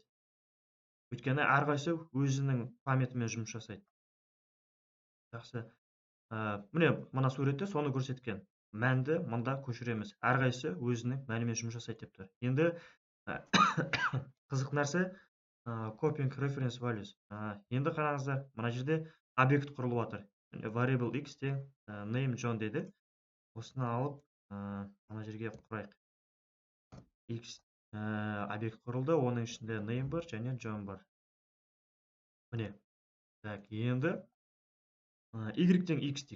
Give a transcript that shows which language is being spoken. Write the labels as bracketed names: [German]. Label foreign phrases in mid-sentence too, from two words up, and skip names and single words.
[Kazakh] Өйткені әрқайсысы өзінің памятімен жұмыс жасайды. Жақсы. Міне, мына суретте соны көрсеткен. Мәнді мында көшіреміз. Әрқайсысы өзінің мәнімен жұмыс жасайды деп тұр. Енді қызық нәрсе [English] copying reference values. [Kazakh] Енді қараңыздар, мына жерде объект құрылып жатыр. Variable x тең name John деді. Осыны алып, мына жерге құрайық. X объект құрылды, оның ішінде name бар және John бар. Міне. Енді y тең x дейік.